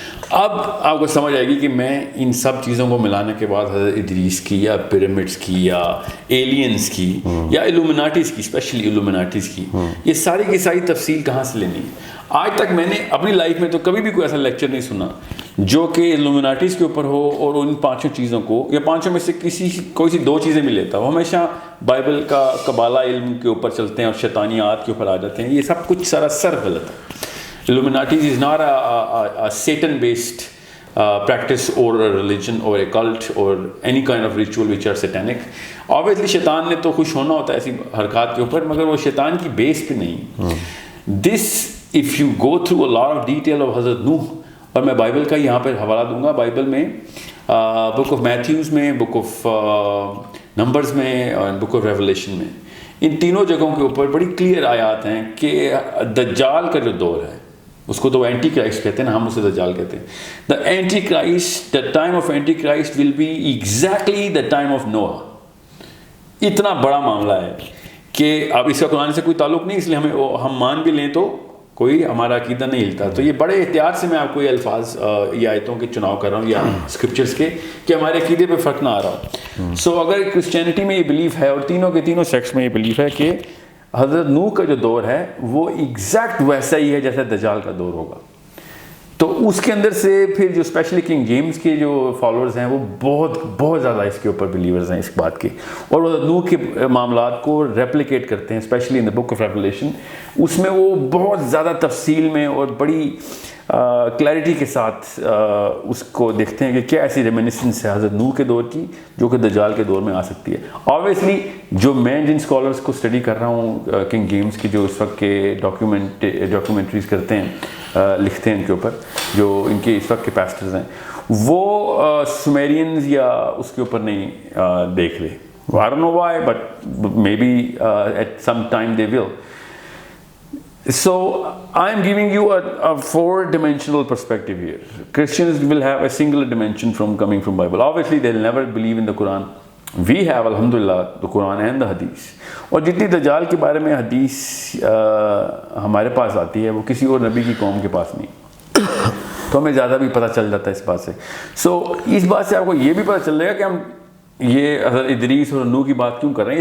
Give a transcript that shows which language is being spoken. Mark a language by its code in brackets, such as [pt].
[ur] اب آپ کو سمجھ آئے گی کہ میں ان سب چیزوں کو ملانے کے بعد حضرت ادریس کی یا پیرامڈس کی یا ایلینز کی یا الومناٹیز کی، اسپیشلی الومناٹیز کی، یہ ساری کی ساری تفصیل کہاں سے لینی ہے. آج تک میں نے اپنی لائف میں تو کبھی بھی کوئی ایسا لیکچر نہیں سنا جو کہ الومناٹیز کے اوپر ہو اور ان 5 چیزوں کو یا 5 میں سے کوئی سی 2 چیزیں بھی لیتا. وہ ہمیشہ بائبل کا قبالہ علم کے اوپر چلتے ہیں اور شیطانیات کے اوپر آ جاتے ہیں. یہ سب کچھ سراسر غلط ہے. [en] Illuminatis is not a Satan-based practice or a religion or a cult or any kind of ritual which are satanic. [ur] Obviously شیطان نے تو خوش ہونا ہوتا ہے ایسی حرکات کے اوپر، مگر وہ شیطان کی بیس پہ نہیں. [en] This if you go through a lot of detail of [ur] حضرت نوح، اور میں بائبل کا یہاں پہ حوالہ دوں گا، بائبل میں بک آف میتھیوز میں، بک آف نمبرز میں اور بک آف ریولیشن میں، ان تینوں جگہوں کے اوپر بڑی کلیئر آیات ہیں کہ دجال کا جو دور ہے اس کو تو اینٹی کرائسٹ کہتے ہیں نا، ہم اسے دجال کہتے ہیں. [en] The antichrist, the time of antichrist will be exactly the time of نوح. [ur] اتنا بڑا معاملہ ہے کہ اب اس کا قرآن سے کوئی تعلق نہیں، اس لیے ہم مان بھی لیں تو کوئی ہمارا عقیدہ نہیں ہلتا. تو یہ بڑے احتیاط سے میں آپ کو یہ الفاظ یا آیتوں کے چناؤ کر رہا ہوں یا اسکرپچرس کے کہ ہمارے عقیدے پہ فرق نہ آ رہا ہو. سو اگر کرسچینٹی میں یہ بلیف ہے اور تینوں کے تینوں سیکٹس میں یہ بلیف ہے کہ حضرت نوح کا جو دور ہے وہ ایگزیکٹ ویسا ہی ہے جیسا دجال کا دور ہوگا، تو اس کے اندر سے پھر جو اسپیشلی کنگ جیمز کے جو فالوورز ہیں وہ بہت زیادہ اس کے اوپر بلیورز ہیں اس بات کے، اور وہ نوح کے معاملات کو ریپلیکیٹ کرتے ہیں especially in the book of revelation. اس میں وہ بہت زیادہ تفصیل میں اور بڑی کلیئرٹی کے ساتھ اس کو دیکھتے ہیں کہ کیا ایسی ریمینسنس ہے حضرت نوح کے دور کی جو کہ دجال کے دور میں آ سکتی ہے. آبویسلی جو میں جن اسکالرس کو اسٹڈی کر رہا ہوں کنگ جیمز کی جو اس وقت کے ڈاکیومنٹریز کرتے ہیں، لکھتے ہیں ان کے اوپر، جو ان کے اس وقت کے پیسٹرز ہیں، وہ سومیرینز یا اس کے اوپر نہیں دیکھ رہے. [en] I don't know why, but maybe at some time they will. So I am giving you a four-dimensional perspective here. Christians will have a singular dimension from coming from Bible. Obviously, they'll never believe in the Quran. We have, alhamdulillah, the Quran and the Hadith. [ur] اور جتنی دجال کے بارے میں حدیث ہمارے پاس آتی ہے وہ کسی اور نبی کی قوم کے پاس نہیں، تو ہمیں زیادہ بھی پتہ چل جاتا ہے اس بات سے. سو اس بات سے آپ کو یہ بھی پتہ چل جائے گا کہ ہم یہ حضرت ادریس اور نوح کی بات کیوں کر رہے ہیں.